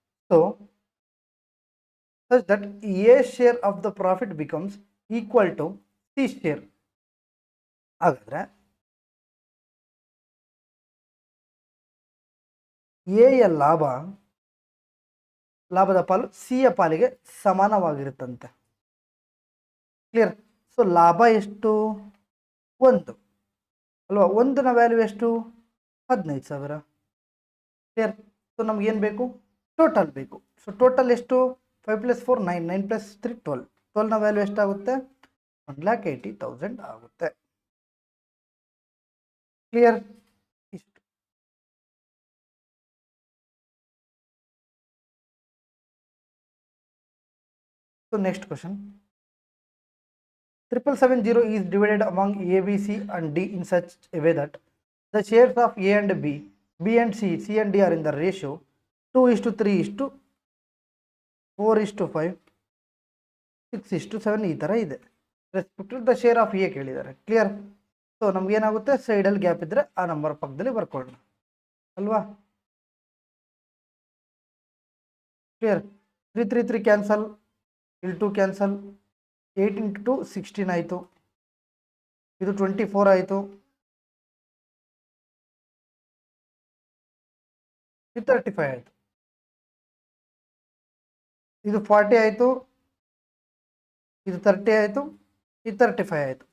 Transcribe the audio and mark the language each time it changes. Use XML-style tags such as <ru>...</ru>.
<en>So such that A share of the profit becomes equal to C share.</en> <kn>ಹಾಗಾದ್ರೆ ಎಯ ಲಾಭದ ಪಾಲು C ಯ ಪಾಲಿಗೆ ಸಮಾನವಾಗಿರುತ್ತಂತೆ. ಕ್ಲಿಯರ್? ಸೊ ಲಾಭ ಎಷ್ಟು? 1 ಅಲ್ವಾ? 1ನ ವ್ಯಾಲ್ಯೂ ಎಷ್ಟು? 15,000. ಕ್ಲಿಯರ್? ಸೊ ನಮ್ಗೆ ಏನು ಬೇಕು? ಟೋಟಲ್ ಬೇಕು. ಸೊ ಟೋಟಲ್ ಎಷ್ಟು? 5 + 4 9, 9 + 3 12. 12ನ ವ್ಯಾಲ್ಯೂ ಎಷ್ಟಾಗುತ್ತೆ? 1,80,000 ಆಗುತ್ತೆ. ಕ್ಲಿಯರ್? ಇಷ್ಟು. So next question.</kn> <en>7770 is divided among A, B, C and D in such a way that the shares of A and B, B and C, C and D are in the ratio 2:3:4:5, 6:7</en> <kn>ಈ ಥರ ಇದೆ.</kn> <en>respective the share of A</en> <kn>ಕೇಳಿದ್ದಾರೆ. Clear? So ನಮ್ಗೆ ಏನಾಗುತ್ತೆ? ಸೈಡಲ್ಲಿ gap ಇದ್ದರೆ ಆ number ಪಕ್ಕದಲ್ಲಿ ಬರ್ಕೊಳ್ಳೋಣ ಅಲ್ವಾ? ಕ್ಲಿಯರ್? 3 3 3 ಕ್ಯಾನ್ಸಲ್, ಇಲ್ಲಿ 2 ಕ್ಯಾನ್ಸಲ್, 8 × 2 16 ಆಯಿತು, ಇದು 24 ಆಯಿತು, ಇದು 35 ಆಯಿತು, ಇದು 40 ಆಯಿತು, ಇದು 30 ಆಯಿತು, ಇದು 35 ಆಯಿತು.</kn>